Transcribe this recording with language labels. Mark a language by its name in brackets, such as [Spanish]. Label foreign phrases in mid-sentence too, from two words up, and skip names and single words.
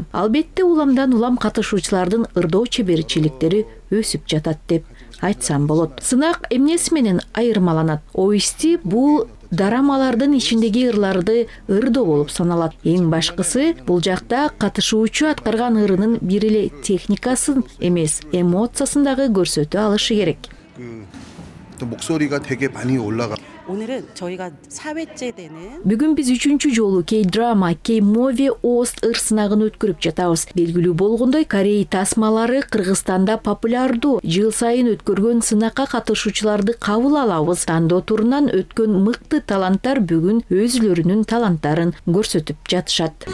[Kyrgyz] Албетте уламдан улам катышуучулардын ырдоо чеберчиликтери өсүп жатат деп айтсам болот. Сынак эмнеси менен айырмаланат? OST бул дарамалардын ичиндеги ырларды ырдоо болуп саналат. Эң башкысы бул жакта катышуучу аткарган ырынын бир эле техникасын эмес, эмоциясын дагы көрсөтө алышы керек. [Korean] 목소리가 되게 많이 올라가. 오늘은 저희가 4회째 되는 [Kyrgyz] Бүгүн биз 3-чү жолу K-драма, K-movie Оз ыр сынагын өткөрүп жатабыз. Белгилүү болгондой, Корей тасмалары Кыргызстанда популярдуу. Жыл сайын өткөргөн сынакка катышуучуларды кабыл алабыз. Тандоо турунан өткөн мыкты таланттар бүгүн өзүлөрүнүн таланттарын көрсөтүп жатышат.